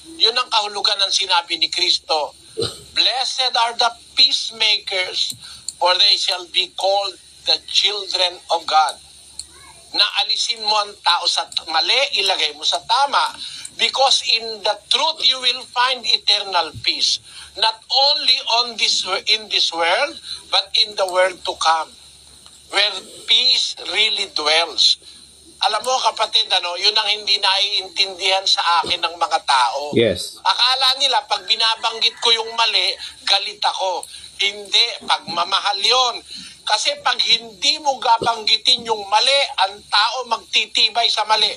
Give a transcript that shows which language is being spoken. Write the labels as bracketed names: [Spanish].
[Filipino] Yun ang kahulugan ng sinabi ni Kristo. [English] Blessed are the peacemakers, for they shall be called the children of God. [Filipino] Na alisin mo ang tao sa mali, ilagay mo sa tama. [English] Because in the truth you will find eternal peace. Not only in this world, but in the world to come. Where peace really dwells. [Filipino] Alam mo kapatid, yun ang hindi naiintindihan sa akin ng mga tao. [English] Yes. [Filipino] Akala nila pag binabanggit ko yung mali, galit ako. Hindi, pagmamahal yun. Kasi pag hindi mo gabanggitin yung mali, ang tao magtitibay sa mali.